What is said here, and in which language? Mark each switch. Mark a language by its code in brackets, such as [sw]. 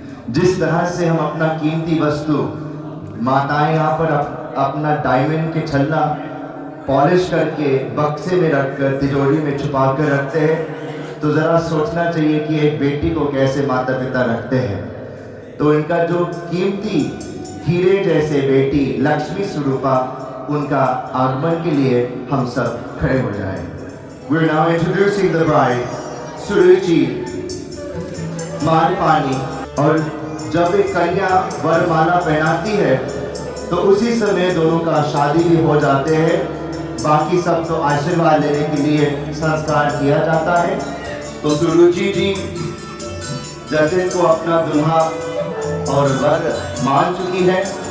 [hi] जिस तरह से हम अपना कीमती वस्तु, माताएं यहाँ पर अपना डायमंड के छल्ला पॉलिश करके बक्से में रखकर तिजोरी में छुपा कर रखते हैं, तो ज़रा सोचना चाहिए कि एक बेटी को कैसे माता पिता रखते हैं। तो इनका जो कीमती हीरे जैसे बेटी लक्ष्मी स्वरूपा, उनका आगमन के लिए हम सब खड़े हो जाएं। [en] We're now introducing the bride, Suruchi Malpani. [hi] और जब एक कन्या वरमाला पहनाती है तो उसी समय दोनों का शादी भी हो जाते हैं। बाकी सब तो आशीर्वाद लेने के लिए संस्कार किया जाता है। तो सुरुचि जी जतिन को अपना दुल्हा और वर मान चुकी है।